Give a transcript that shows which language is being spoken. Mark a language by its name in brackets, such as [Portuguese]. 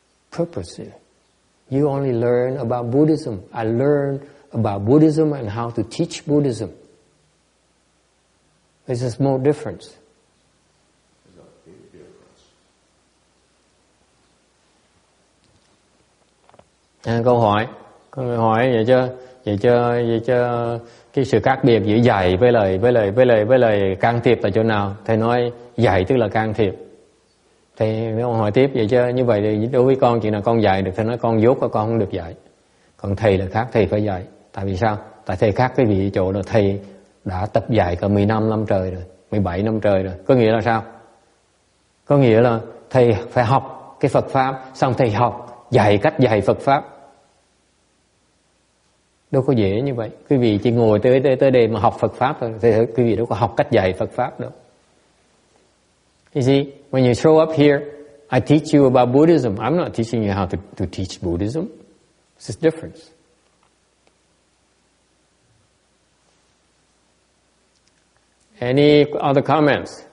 [English] Purposely. You only learn about Buddhism. I learned about Buddhism and how to teach Buddhism. There's a small difference. There's a big difference. [Vietnamese] Câu hỏi vậy cho cái sự khác biệt giữa dạy với lời can thiệp là chỗ nào? Thầy nói dạy tức là can thiệp. Thầy mới hỏi tiếp vậy chứ như vậy thì đối với con chuyện nào con dạy được? Thầy nói con dốt con không được dạy. Còn thầy là khác, thầy phải dạy. Tại vì sao? Tại thầy khác cái vị chỗ là thầy đã tập dạy cả 15 năm trời rồi, 17 năm trời rồi. Có nghĩa là sao? Có nghĩa là thầy phải học cái Phật Pháp, xong thầy dạy cách dạy Phật Pháp. Đâu có dễ như vậy. Quý vị chỉ ngồi tới đây mà học Phật Pháp thôi, thì quý vị đâu có học cách dạy Phật Pháp đâu. [English] You see, when you show up here, I teach you about Buddhism. I'm not teaching you how to teach Buddhism. It's a difference. Any other comments?